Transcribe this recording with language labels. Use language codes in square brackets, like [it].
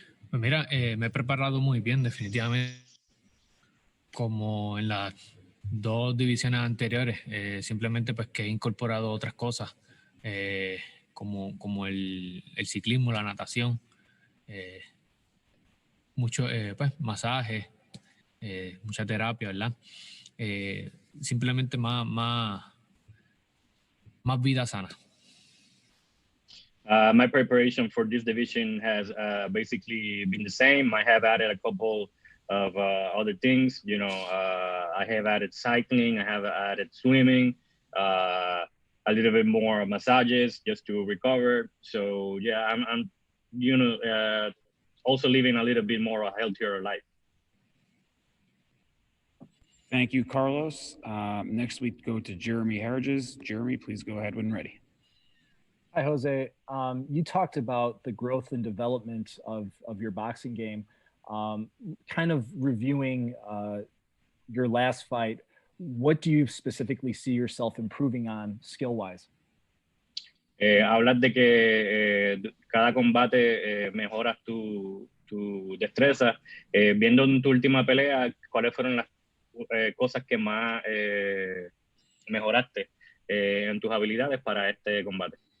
[es] Pues mira, me he preparado muy bien, definitivamente. Como en las 2 divisiones anteriores, simplemente pues que he incorporado otras cosas, como el ciclismo, la natación, mucho pues masaje, mucha terapia, ¿verdad? Simplemente más vida sana. [en] My preparation for this division has basically been the same. I have added a couple of other things. You know, I have added cycling. I have added swimming. A little bit more massages just to recover. So yeah, I'm you know, also living a little bit more a healthier life. Thank you, Carlos. Next we go to Jeremy Harridges. Jeremy, please go ahead when ready. Hi, Jose. You talked about the growth and development of your boxing game. Kind of reviewing your last fight, what do you specifically see yourself improving on skill-wise? [es] Hablas de que cada combate mejoras tu destreza. Viendo en tu última pelea, ¿cuáles fueron las cosas que más mejoraste en tus habilidades para este combate?